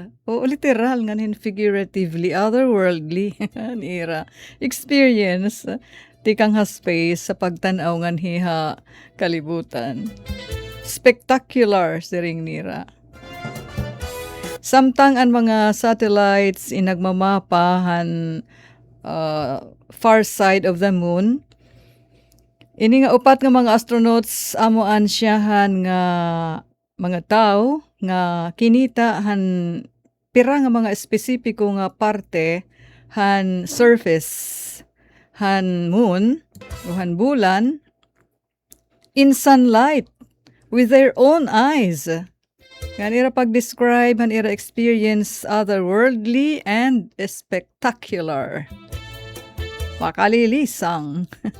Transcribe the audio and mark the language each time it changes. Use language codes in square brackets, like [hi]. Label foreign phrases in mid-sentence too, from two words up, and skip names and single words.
[war] O literal nga figuratively, otherworldly nira experience tikang space sa pagtanaw nga hiha kalibutan. Spectacular siring nira. Samtang ang mga satellites inagmamapahan [en] far side of the moon, [war] ini nga upat nga mga astronauts amo ansyahan nga mga tao nga kinita han pira nga mga espesipiko nga parte han surface han moon o han bulan [en] in sunlight with their own eyes. [war] Nga nira pag-describe, han ira experience [en] otherworldly and spectacular. [war] Makalilisang.